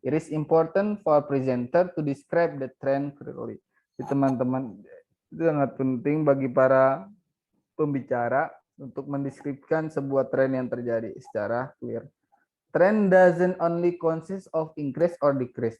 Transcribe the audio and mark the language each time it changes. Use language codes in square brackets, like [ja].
[en] It is important for presenter to describe the trend clearly. [id] Teman-teman, itu sangat penting bagi para pembicara untuk mendeskripsikan sebuah tren yang terjadi secara clear. [en] Trend doesn't only consist of increase or decrease.